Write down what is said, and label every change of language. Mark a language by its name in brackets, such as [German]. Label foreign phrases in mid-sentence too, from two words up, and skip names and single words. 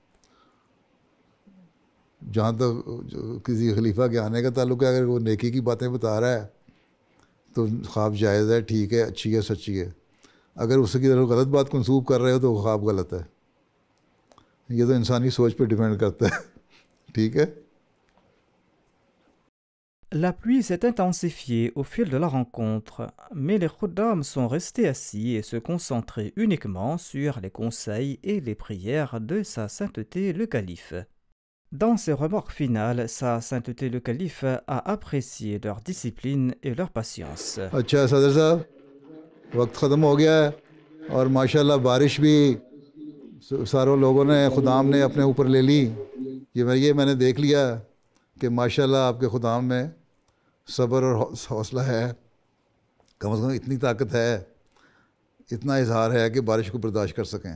[Urdu] جہاں تک کسی خلیفہ کے آنے کا تعلق ہے, اگر وہ نیکی کی باتیں بتا رہا ہے تو خواب جائز ہے, ٹھیک ہے, اچھی ہے, سچی ہے. اگر اس کی طرف غلط بات منسوب کر رہے ہو تو وہ خواب غلط ہے. یہ تو انسانی سوچ پہ ڈیپینڈ کرتا ہے. ٹھیک ہے. [French] La pluie s'est intensifiée au fil de la rencontre, mais les khuddam sont restés assis et se concentraient uniquement sur les conseils et les prières de Sa Sainteté le Calife. Dans ses remarques finales, Sa Sainteté le Calife a apprécié leur discipline et leur patience. [Urdu] اچھا صدر صاحب, وقت ختم ہو گیا ہے اور ماشاءاللہ بارش بھی ساروں لوگوں نے خدام نے اپنے اوپر لے لی. یہ میں نے دیکھ لیا کہ ماشاءاللہ آپ کے خدام میں صبر اور حوصلہ ہے, کم از کم اتنی طاقت ہے, اتنا اظہار ہے کہ بارش کو برداشت کر سکیں.